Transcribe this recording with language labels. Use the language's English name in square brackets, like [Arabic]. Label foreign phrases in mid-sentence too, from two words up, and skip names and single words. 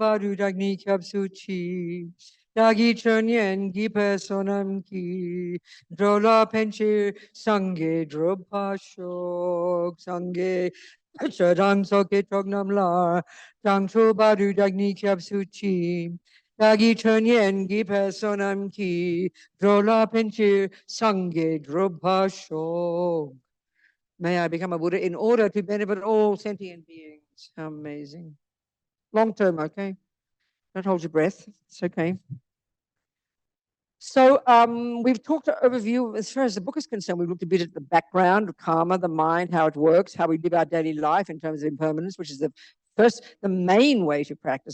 [Tibetan] བར་དུ་བདག་ནི་སྐྱབས་སུ་མཆི། བདག་གིས་སྦྱིན་སོགས་བགྱིས་པའི་བསོད་ནམས་ཀྱིས། འགྲོ་ལ་ཕན་ཕྱིར་སངས་རྒྱས་འགྲུབ་པར་ཤོག། སངས་རྒྱས་ཆོས་དང་ཚོགས་ཀྱི་མཆོག་རྣམས་ལ། བྱང་ཆུབ་བར་དུ་བདག་ནི་སྐྱབས་སུ་མཆི། བདག་གིས་སྦྱིན་སོགས་བགྱིས་པའི་བསོད་ནམས་ཀྱིས། འགྲོ་ལ་ཕན་ཕྱིར་སངས་རྒྱས་འགྲུབ་པར་ཤོག. [English] May I become a Buddha in order to benefit all sentient beings. How amazing. Long term, okay? Don't hold your breath. It's okay. So we've talked an overview as far as the book is concerned. We've looked a bit at the background of karma, the mind, how it works, how we live our daily life in terms of impermanence, which is the main way to practice.